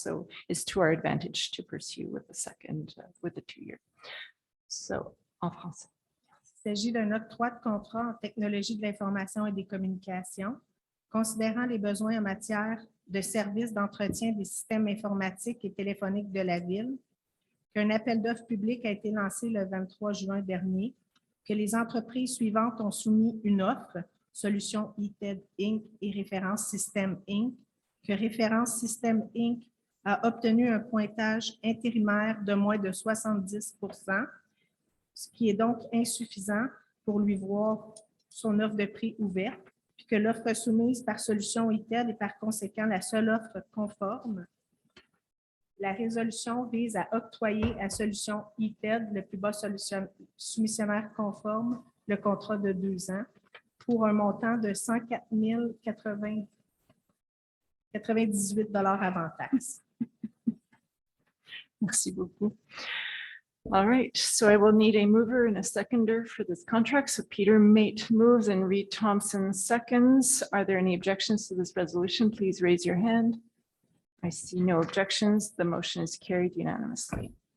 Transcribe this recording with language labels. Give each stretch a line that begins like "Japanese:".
English: So it's to our advantage to pursue with the second, with the 2-year.
French: So, en français. Il s'agit d'un octroi de contrat en technologie de l'information et des communications, considérant les besoins en matière de services d'entretien des systèmes informatiques et téléphoniques de la ville, qu'un appel d'offres public a été lancé le 23 juin dernier, que les entreprises suivantes ont soumis une offre, Solution ETED Inc. et Référence Système Inc., que Référence Système Inc. a obtenu un pointage intérimaire de moins de 70%, ce qui est donc insuffisant pour lui voir son offre de prix ouverte, puis que l'offre soumise par Solution ETED est par conséquent la seule offre conforme. La résolution vise à octroyer à Solution ETED, le plus bas soumissionnaire conforme, le contrat de 2 ans pour un montant de 104 098 $ avant taxe. Merci beaucoup.
English: All right, so I will need a mover and a seconder for this contract. So Peter Mate moves and Reed Thompson seconds. Are there any objections to this resolution? Please raise your hand. I see no objections. The motion is carried unanimously.